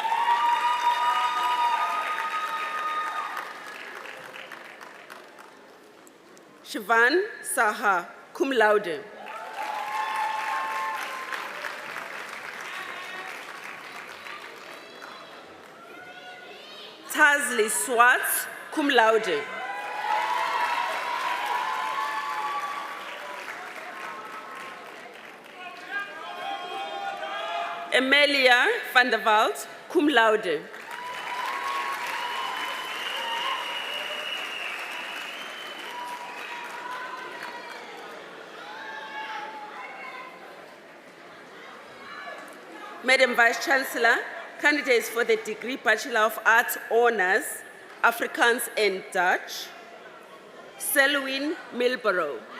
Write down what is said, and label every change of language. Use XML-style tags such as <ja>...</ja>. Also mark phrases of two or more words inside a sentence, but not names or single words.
<en>Siobhan Saha,</en> <la>cum laude.</la> <en>Tazli Swartz,</en> <la>cum laude.</la> <en>Emilia van der Walt,</en> <la>cum laude.</la> <en>Madam Vice Chancellor, candidates for the degree Bachelor of Arts Honours, Afrikaans and Dutch, Selwyn Milborough.</en>